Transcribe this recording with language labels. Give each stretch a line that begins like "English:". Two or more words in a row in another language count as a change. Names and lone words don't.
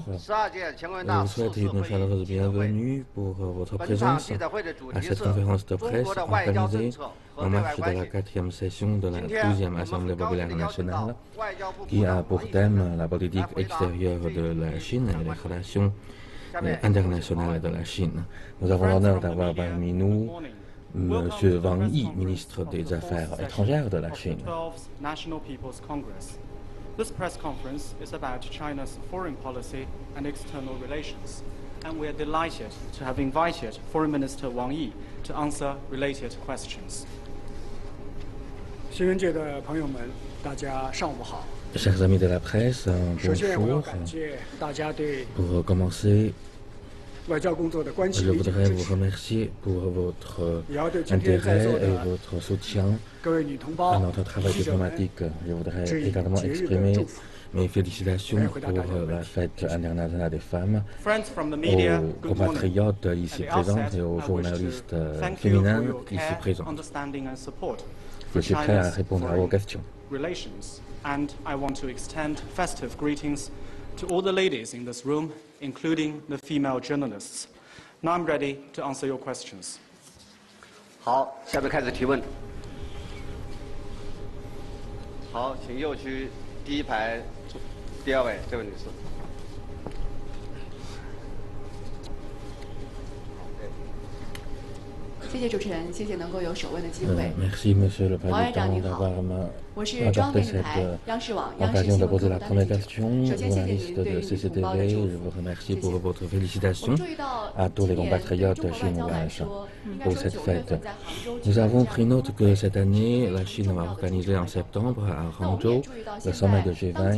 French: Je vous souhaite une chaleureuse bienvenue pour votre présence à cette conférence de presse organisée en marge de la 4e session de la 12e Assemblée populaire nationale, qui a pour thème la politique extérieure de la Chine et les relations internationales de la Chine. Nous avons l'honneur d'avoir parmi nous Monsieur Wang Yi, ministre des Affaires étrangères de la Chine.
English: This press conference is about China's foreign policy and external relations, and we are delighted to have invited Foreign Minister Wang Yi to answer related questions.
Chinese: 新闻界的朋友们，大家上午好。
French: Chers amis de la presse, bonjour. Pour commencer, je voudrais vous remercier pour votre intérêt et votre soutien à notre travail diplomatique. Je voudrais également exprimer mes félicitations pour la fête internationale des femmes, aux compatriotes ici présents et aux journalistes féminins ici présents. Je suis prêt à répondre à vos questions.
English: And I want to extend festive greetings to all the ladies in this room, including the female journalists. Now I'm ready to answer your questions.
Chinese: 好，下面开始提问。好，请右区第一排第2位这位女士。谢谢主持人，谢谢能够有首问的机会。
French: Merci, Monsieur le Président, d'avoir apporté cette occasion de poser la première question. Journaliste de CCTV, je vous remercie pour votre félicitation à tous les compatriotes chinois pour cette fête. Nous avons pris note que cette année, la Chine va organiser en septembre à Hangzhou le sommet de G20.